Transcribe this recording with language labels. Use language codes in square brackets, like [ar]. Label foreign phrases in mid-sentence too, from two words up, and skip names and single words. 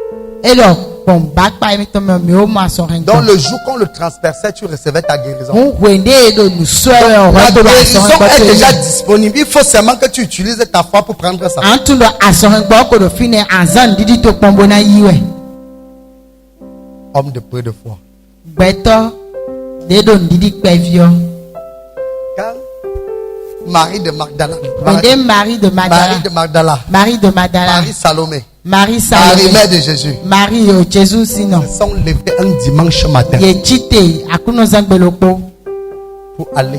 [fr] Dans le jour qu'on le transperçait, tu recevais ta guérison. Donc, la guérison est déjà disponible. Il faut seulement que tu utilises ta foi pour prendre ça. Homme de peu de foi. Beto dedo ndidi pevio. Quand Marie de Magdala. Marie de Magdala. Marie Salomé. Marie, mère de Jésus. Marie, Jésus, sinon. Ils sont levés un dimanche matin. Pour aller.